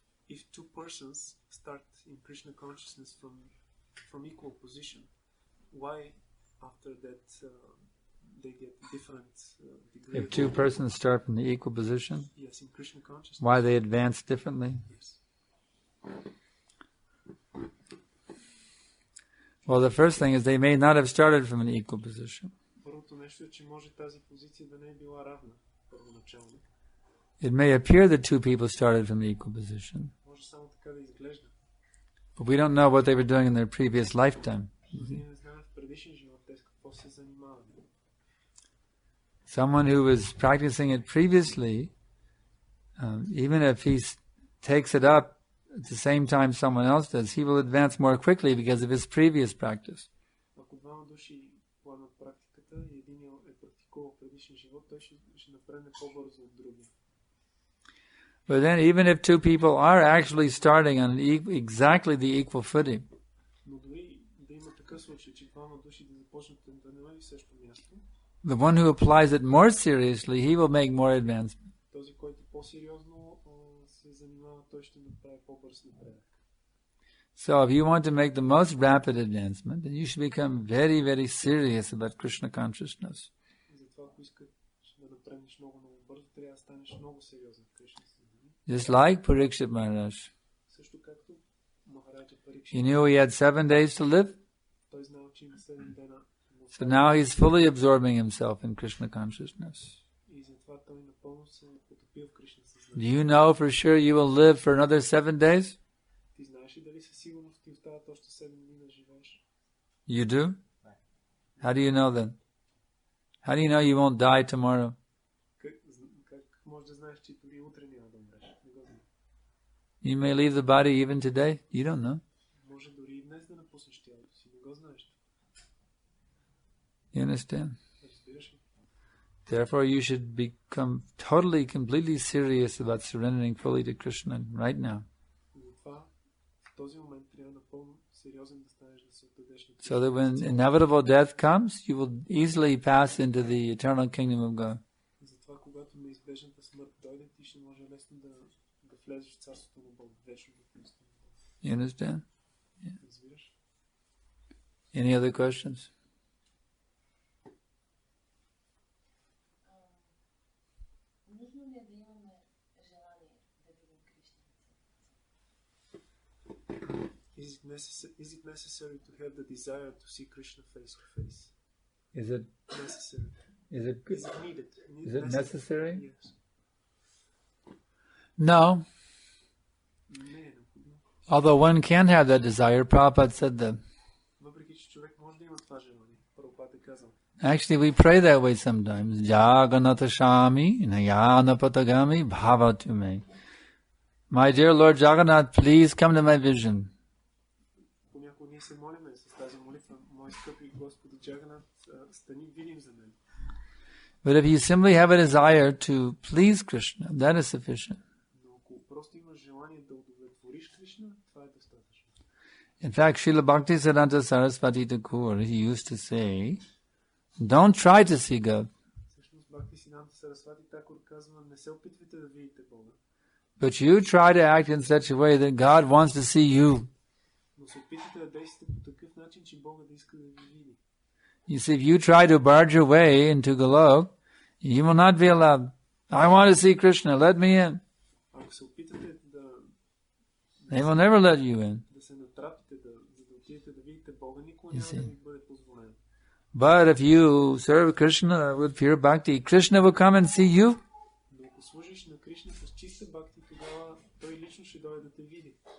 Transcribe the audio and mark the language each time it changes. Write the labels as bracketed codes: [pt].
[en] If two persons start in Krishna consciousness from equal position, why after that they get different degree? If two persons start from the equal position, yes, in Krishna consciousness, why they advance differently? Yes. Well, the first thing is they may not have started from an equal position. [bg] Първото нещо е, че може тази позиция да не е била равна първоначално. [en] It may appear that two people started from the equal position, [bg] може само така да изглежда. [en] but we don't know what they were doing in their previous lifetime. [bg] Ние не знаем в предишен живот те с какво се занимават. [en] Someone who was practicing it previously, even if he takes it up at the same time someone else does, he will advance more quickly because of his previous practice. [bg] Ако двама души поемат практиката и един е практикувал в предишен живот, той ще напредне по-бързо от другия. [en] But then even if two people are actually starting on exactly the equal footing, [bg] Но дори да има такъв случай, че двама души да започнат да не на също място, [en] the one who applies it more seriously, he will make more advancement. [bg] този, който по-сериозно се занимава, той ще направи по-бърз напредък. [en] So if you want to make the most rapid advancement, then you should become very, very serious about Krishna consciousness. [bg] Затова, ако искаш да напреднеш много бързо, трябва да станеш много сериозен в Кришна съзнание. [en] Just like Parikshit Maharaj. [bg] Също както Махараджа Парикшит. [en] He knew he had 7 days to live, [bg] Той знал, че има 7 дена. [en] so now he's fully absorbing himself in Krishna consciousness. [bg] И затова той напълно се потопил в Кришна [en] Do [bg] съзнание. [en] you know for sure you will live for another 7 days? [bg] Ти знаеш ли дали със сигурност ти остават още 7 дни да живееш? [en] You do? How do you know then? How do you know you won't die tomorrow? [bg] Как можеш да знаеш, че дори утре няма да умреш? Не го знам. [en] You may leave the body even today. You don't know. [bg] Може дори и днес да напуснеш тялото си. Не го знаеш. [en] You understand? [bg] Разбираш ли? [en] Therefore, you should become totally, completely serious about surrendering fully to Krishna right now, [bg] Затова в този момент трябва напълно сериозен да станеш да се отдадеш на [en] so that when inevitable death comes, you will easily pass into the eternal kingdom of God. [bg] Затова, когато неизбежната смърт дойде, ти ще може лесно да влезеш в царството на Бог, вечното царство. [en] You understand? [bg] Разбираш? [en] Any other questions? [bg] Нужно ли е да имаме желание да видим Кришна? [en] Is it necessary to have the desire to see Krishna face to face? Is it Necessary. is it Is it needed? is it necessary? Yes. No. [bg] Не е необходимо. [en] Although one can have that desire, Prabhupada said that. [bg] Въпреки че човек може да има това желание, Прабхупад е казал. [en] Actually, we pray that way sometimes. [sa] Jagannatha Shami, Nayana Patagami, Bhava to me. [en] My dear Lord Jagannath, please come to my vision. [bg] Понякога ние се молиме с тази молитва, мой скъпи Господи Джаганат, стани видим за мен. [en] But if you simply have a desire to please Krishna, that is sufficient. [bg] Но ако просто имаш желание да удовлетвориш Кришна, това е достатъчно. [en] In fact, Srila Bhaktisiddhanta Saraswati Thakur, he used to say, don't try to see God, [bg] Всъщност Бхактисиддханта Сарасвати Такур казва, не се опитвайте да видите Бога, [en] but you try to act in such a way that God wants to see you. [bg] но се опитайте да действате по такъв начин, че Бога да иска да ви види. [en] You see, if you try to barge your way into Golok, you will not be allowed. I want to see Krishna, let me in. [bg] Ако се опитате [en] They will never let you in. [bg] да се натрапите, за да отидете да видите Бога, никога няма да ви бъде позволено. [en] But if you serve Krishna with pure bhakti, Krishna will come and see you. [bg] Но ако служиш на Кришна с чиста бхакти, тогава той лично ще дойде да те види.